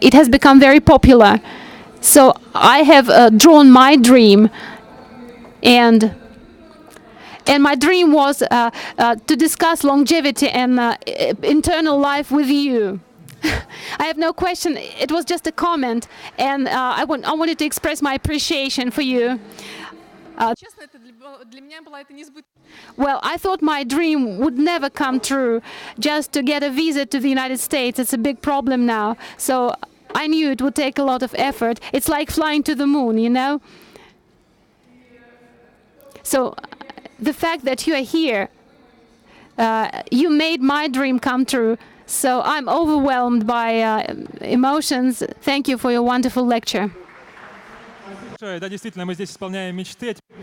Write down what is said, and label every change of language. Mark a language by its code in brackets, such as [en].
[en] It has become very popular. So I have drawn my dream, and my dream was to discuss longevity and internal life with you. I have no question. It was just a comment, and I wanted to express my appreciation for you. [ru] Честно, это для меня была это несбыточная. [en] Well, I thought my dream would never come true. Just to get a visa to the United States, it's a big problem now. So I knew it would take a lot of effort. It's like flying to the moon, you know? So the fact that you are here, you made my dream come true. So I'm overwhelmed by emotions. Thank you for your wonderful lecture. [ru] Да, действительно, мы здесь исполняем мечты.